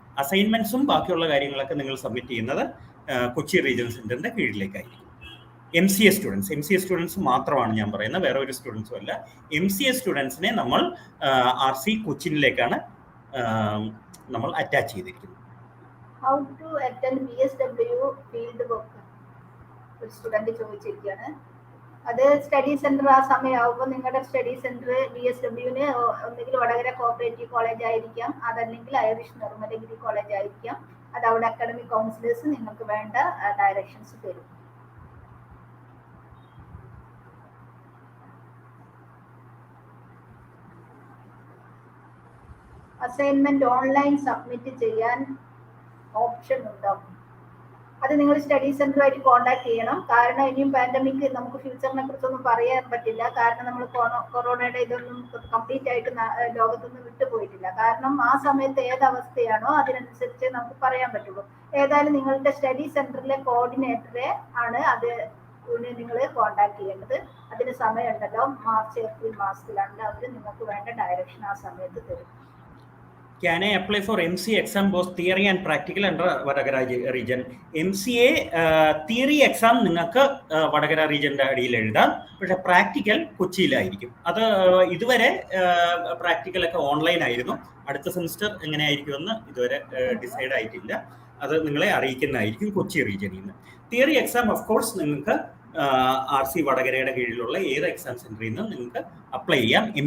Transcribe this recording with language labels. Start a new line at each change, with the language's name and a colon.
Malayalam: അസൈൻമെന്റ്സും ബാക്കിയുള്ള കാര്യങ്ങളൊക്കെ നിങ്ങൾ സബ്മിറ്റ് ചെയ്യുന്നത് കൊച്ചി റീജിയണൽ സെന്ററിന്റെ കീഴിലേക്കായിരിക്കും. MCA സ്റ്റുഡൻസ് മാത്രമാണ് ഞാൻ പറയുന്നത്, വേറെ ഒരു സ്റ്റുഡൻസും അല്ല. MCA സ്റ്റുഡൻസിനെ നമ്മൾ RC കൊച്ചിനിലേക്കാണ് നമ്മൾ അറ്റാച്ച് ചെയ്തിരിക്കുന്നത്.
English: How to attend BSW field work?
Malayalam: ഒരു സ്റ്റുഡന്റ് ചോദിച്ചിരിക്കുകയാണ്. അത് സ്റ്റഡി സെന്റർ ആ സമയമാകുമ്പോൾ നിങ്ങളുടെ സ്റ്റഡി സെന്റർ BSWന് ഒന്നുകിൽ വടകര കോപ്പറേറ്റീവ് കോളേജ് ആയിരിക്കാം, അതല്ലെങ്കിൽ ഐറിഷ് നിർമ്മല ഡിഗ്രി കോളേജ് ആയിരിക്കാം. അത് അവിടെ അക്കാഡമിക് കൗൺസിലേഴ്സ് നിങ്ങൾക്ക് വേണ്ട ഡയറക്ഷൻസ് തരും. അസൈൻമെന്റ് ഓൺലൈൻ സബ്മിറ്റ് ചെയ്യാൻ ഓപ്ഷൻ ഉണ്ടാവും. അത് നിങ്ങൾ സ്റ്റഡി സെന്ററുമായിട്ട് കോൺടാക്ട് ചെയ്യണം. കാരണം ഇനിയും പാൻഡമിക് നമുക്ക് ഫ്യൂച്ചറിനെ കുറിച്ചൊന്നും പറയാൻ പറ്റില്ല. കാരണം നമ്മൾ കൊറോണയുടെ ഇതൊന്നും കംപ്ലീറ്റ് ആയിട്ട് ലോകത്തൊന്നും വിട്ടുപോയിട്ടില്ല. കാരണം ആ സമയത്ത് ഏതവസ്ഥയാണോ അതിനനുസരിച്ച് നമുക്ക് പറയാൻ പറ്റുള്ളൂ. ഏതായാലും നിങ്ങളുടെ സ്റ്റഡി സെന്ററിലെ കോർഡിനേറ്ററെ ആണ് അത് നിങ്ങൾ കോൺടാക്ട് ചെയ്യേണ്ടത്. അതിന് സമയമുണ്ടല്ലോ, മാർച്ച് ഏപ്രിൽ മാസത്തിലാണ് അവർ നിങ്ങൾക്ക് വേണ്ട ഡയറക്ഷൻ ആ സമയത്ത് തരും.
English: Can I apply for MCA exam both theory and practical under Vadakara region?
Malayalam: MCA theory exam നിങ്ങൾക്ക് വടകര റീജിയന്റെ അടിയിൽ എഴുതാം, പക്ഷെ പ്രാക്ടിക്കൽ കൊച്ചിയിലായിരിക്കും. അത് ഇതുവരെ പ്രാക്ടിക്കലൊക്കെ ഓൺലൈൻ ആയിരുന്നു. അടുത്ത സെമിസ്റ്റർ എങ്ങനെയായിരിക്കുമെന്ന് ഇതുവരെ ഡിസൈഡ് ആയിട്ടില്ല. അത് നിങ്ങളെ അറിയിക്കുന്നതായിരിക്കും കൊച്ചി റീജിയനിൽ നിന്ന്. തിയറി എക്സാം ഓഫ് കോഴ്സ് നിങ്ങൾക്ക് RC വടകരയുടെ കീഴിലുള്ള ഏത് എക്സാം സെന്ററിൽ നിന്നും നിങ്ങൾക്ക് അപ്ലൈ ചെയ്യാം.